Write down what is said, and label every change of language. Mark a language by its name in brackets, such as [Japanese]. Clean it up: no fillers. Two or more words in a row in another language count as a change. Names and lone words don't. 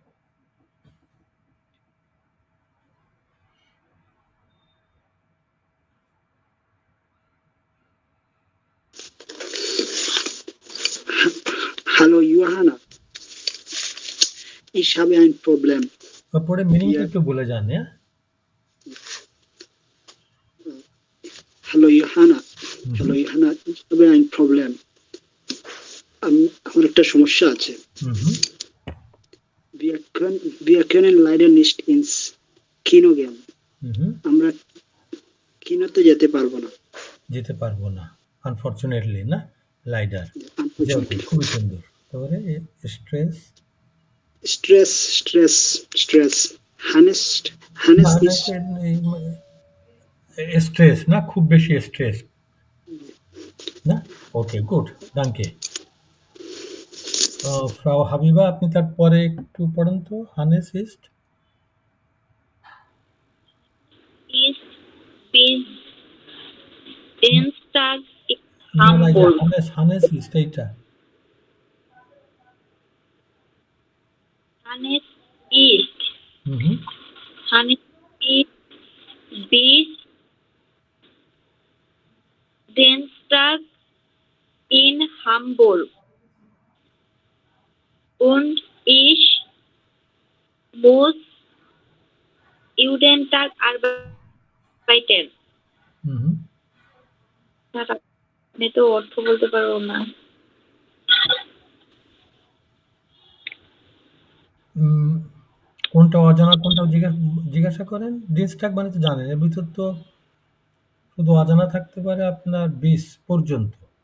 [German] Hallo Johanna, ich habe ein Problem. [Bangla] পরে মিনিংটা [German] Wir, [Bangla] একটু বলে যান। হ্যাঁ, [German] hallo Johanna, হুম hallo Johanna, ich habe ein Problem. [Bangla] আমার একটা সমস্যা আছে। হুম হুম [German] Wir können leider nicht ins Kino gehen. হুম হুম [Bangla] আমরা কিনোতে যেতে পারবো না। যেতে পারবো না, আনফরচুনেটলি না, লাইডার। যে ওকে, [English] Unfortunately. [Bangla] খুবই সুন্দর। তারপরে স্ট্রেস। [German] Stress. Hannes, [Bangla] না [German] Hannes [Bangla] না, [German] ist [Bangla] স্ট্রেস না, খুব বেশি স্ট্রেস না। [English] okay, good, [Bangla] ডানকে। ফ্রাউ হাবিবা, আপনি তারপরে একটু পড়েন তো। [German] Hannes ist Ist bis Dienstag in [Bangla] না না, এই যে [German] Hamburg. Hannes ist [Bangla] এইটা। [German] Hannes ist, হুম হুম Hannes ist bis Dienstag in Hamburg und ich muss jeden Tag arbeiten. হুম হুম [Bangla] আমি তো অর্থ বলতে পারবো না। উম, কোনটা অজানা কোনটা জিজ্ঞাসা করেন। ডিস্ট্রাক্ট মানে তো জানেন, এর ভিতর তো শুধু অজানা থাকতে পারে আপনার 20 পর্যন্ত।